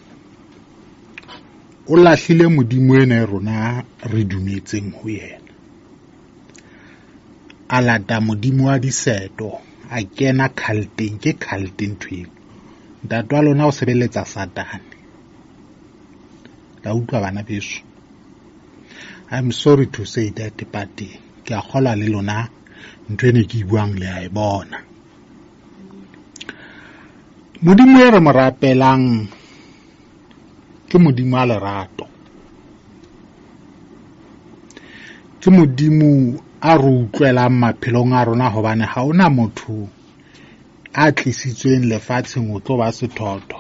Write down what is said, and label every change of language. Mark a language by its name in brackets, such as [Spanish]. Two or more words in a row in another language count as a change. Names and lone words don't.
[Southern Sotho] O lahlile Modimo ena e rona re dumetseng ho yena, a lata Modimo wa diseto, a kena culteng. Ke culte nthweng. Ntatwa lona o sebeletsa satane. La utlwa bana beso, [English] I'm sorry to say that, but [Southern Sotho] ke a kgola le lona nthwena ke buang le a e bona. Modimo e re mo rapelang ke Modimo a lerato, ke Modimo a re utlwelang maphelong a rona, hobane ha ona motho a tlisitsweng lefatsheng o tlo ba sethotho.